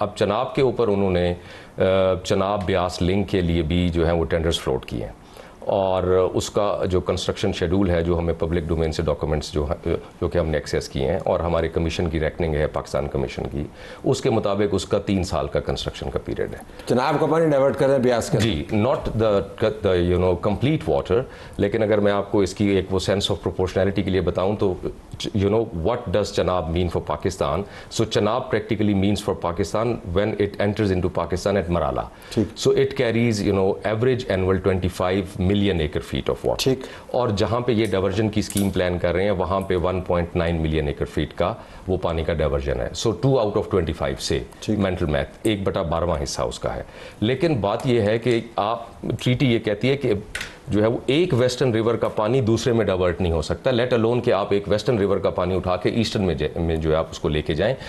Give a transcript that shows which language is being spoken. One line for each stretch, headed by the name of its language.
Urdu: اب چناب کے اوپر انہوں نے چناب بیاس لنک کے لیے بھی جو ہے وہ ٹینڈرز فلوٹ کیے ہیں, اور اس کا جو کنسٹرکشن شیڈول ہے جو ہمیں پبلک ڈومین سے ڈاکومنٹس جو کہ ہم نے ایکسیس کیے ہیں اور ہمارے کمیشن کی ریکننگ ہے پاکستان کمیشن کی, اس کے مطابق اس کا 3 سال کا کنسٹرکشن کا پیریڈ ہے. جناب کا پانی ڈائیورٹ کر رہے ہیں بیاس کا؟ جی,
English: not the complete water,
Urdu: لیکن اگر میں آپ کو اس کی ایک وہ سینس آف پروپورشنالٹی کے لیے بتاؤں تو
English: what does Chenab mean for Pakistan? So Chenab practically means for Pakistan when it enters into Pakistan at Marala. So it carries average annual 25 million acre feet of water.
Urdu: اور جہاں پہ یہ diversion کی scheme plan کر رہے ہیں وہاں پہ 1.9 ملین ایکر فیٹ کا وہ پانی کا ڈائیورژن ہے. سو 2
English: out of
Urdu: 25 سے مینٹل میتھ 1/12 حصہ اس کا ہے. لیکن بات یہ ہے کہ آپ ٹریٹی یہ کہتی ہے کہ جو ہے وہ ایک ویسٹرن ریور کا پانی دوسرے میں ڈائیورٹ نہیں ہو سکتا,
English: let alone
Urdu: کہ آپ ایک ویسٹرن ریور کا پانی اٹھا کے ایسٹرن میں جو ہے آپ اس کو لے کے جائیں.